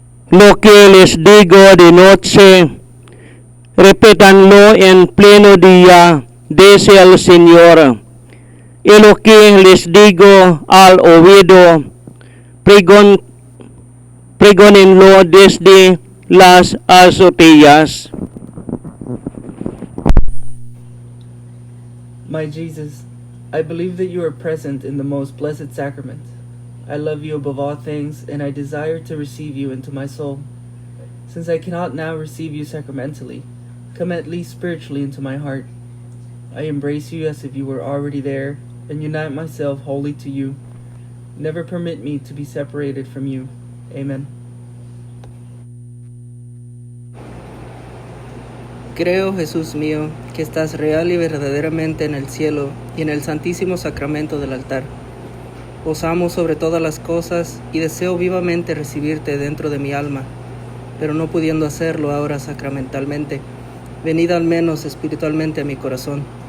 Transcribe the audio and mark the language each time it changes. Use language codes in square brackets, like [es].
[es] Lo que les digo de noche, repítanlo en pleno día, dice el Señor. Y lo que les digo al oído, pregónenlo desde las azoteas. [en] My Jesus, I believe that you are present in the most blessed sacrament. I love you above all things, and I desire to receive you into my soul. Since I cannot now receive you sacramentally, come at least spiritually into my heart. I embrace you as if you were already there, and unite myself wholly to you. Never permit me to be separated from you. Amen. [es] Creo, Jesús mío, que estás real y verdaderamente en el cielo y en el santísimo sacramento del altar. Os amo sobre todas las cosas y deseo vivamente recibirte dentro de mi alma, pero no pudiendo hacerlo ahora sacramentalmente, venid al menos espiritualmente a mi corazón.